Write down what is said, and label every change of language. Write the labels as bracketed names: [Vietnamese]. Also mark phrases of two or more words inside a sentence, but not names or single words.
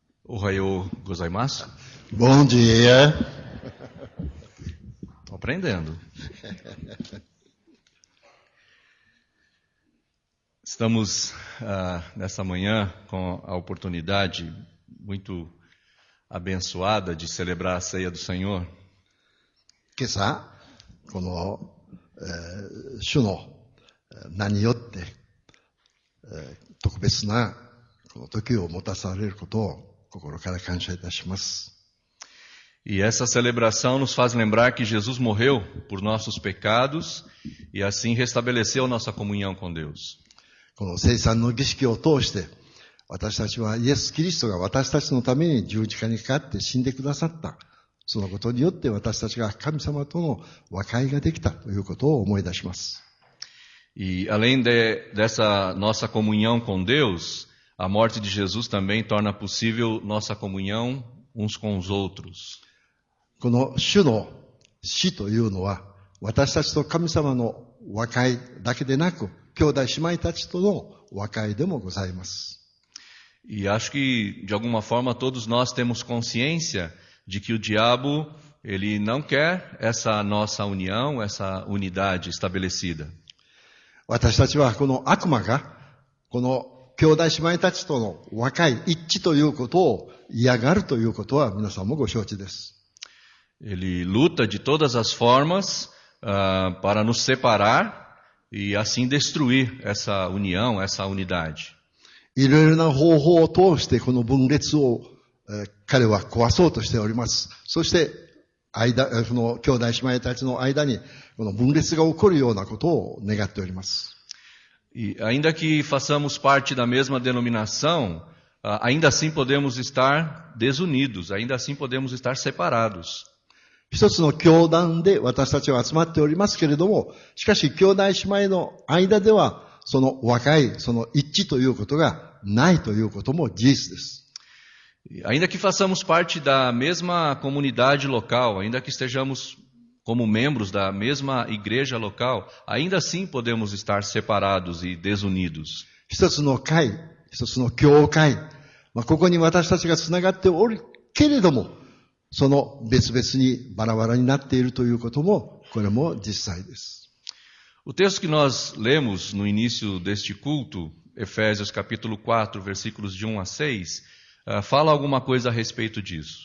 [Japanese] おはようございます? [Portuguese] Bom dia. Estou aprendendo. Estamos nessa manhã com a oportunidade muito abençoada de celebrar a ceia do Senhor. [Japanese] 今朝、この、主の名によって、特別なこの時を持たされることを心から感謝いたします。 [Portuguese] E essa celebração nos faz lembrar que Jesus morreu por nossos pecados e assim restabeleceu nossa comunhão com Deus. [Japanese] この聖餐の儀式を通して、私たちはイエス・キリストが私たちのために十字架にかかって死んでくださった。そのことによって私たちが神様との和解ができたということを思い出します。 [Portuguese] E além dessa nossa comunhão com Deus, a morte de Jesus também torna possível nossa comunhão uns com os outros. [Japanese] この主の死というのは、私たちと神様の和解だけでなく、兄弟姉妹たちとの和解でもございます。 [Portuguese] E acho que, de alguma forma, todos nós temos consciência de que o diabo, ele não quer essa nossa união, essa unidade estabelecida. [Japanese] 私たちはこの悪魔が、この兄弟姉妹たちとの和解、一致ということを嫌がるということは皆さんもご承知です。 [Portuguese] Ele luta de todas as formas para nos separar e assim destruir essa união, essa unidade. [Japanese] いろいろな方法を通してこの分裂を、彼は壊そうとしております。そしてこの兄弟姉妹たちの間にこの分裂が起こるようなことを願っております。 [Portuguese] E ainda que façamos parte da mesma denominação, ainda assim podemos estar desunidos, ainda assim podemos estar separados. [Japanese] 一つの教団で私たちは集まっておりますけれども、しかし兄弟姉妹の間ではその和解、その一致ということがないということも事実です。 [Portuguese] Ainda que façamos parte da mesma comunidade local, ainda que estejamos como membros da mesma igreja local, ainda assim podemos estar separados e desunidos. [Japanese] 一つの会、一つの教会、ここに私たちがつながっておるけれども、その別々にバラバラになっているということも、これも実際です。 [Portuguese] O texto que nós lemos no início deste culto, Efésios capítulo 4, versículos de 1 a 6, fala alguma coisa a respeito disso.